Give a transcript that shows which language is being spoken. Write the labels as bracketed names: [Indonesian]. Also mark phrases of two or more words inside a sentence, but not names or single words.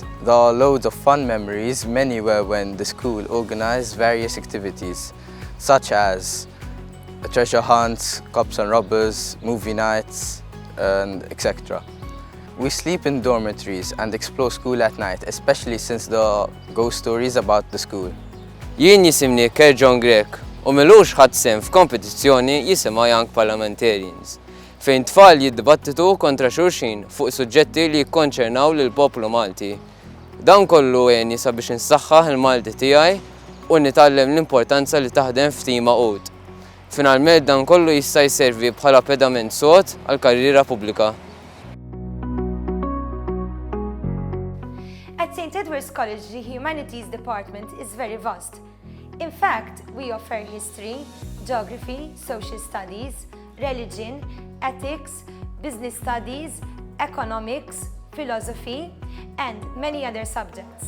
[English] There are loads of fun memories. Many were when the school organised various activities, such as treasure hunts, cops and robbers, movie nights, and etc. We sleep in dormitories and explore school at night, especially since there are ghost stories about the school. [Maltese] Jien jisimni Ker John Grek u milux ħadd sehem f'kompetizzjoni jisimha Young Parliamentarians, fejn tfal jiddibattitu kontra xulxin fuq suġġetti li jikkonċernaw lill-poplu Malti. Dan kollu għenni sabiex insaħħaħ il-Malti tiegħi u nitgħallem l-importanza li taħdem f'team għud. Finalment dan kollu jista' jservi bħala pedament sod għall-karriera pubblika. [English] At St. Edward's College, the Humanities Department is very vast. In fact, we offer history, geography, social studies, religion, ethics, business studies, economics, philosophy, and many other subjects.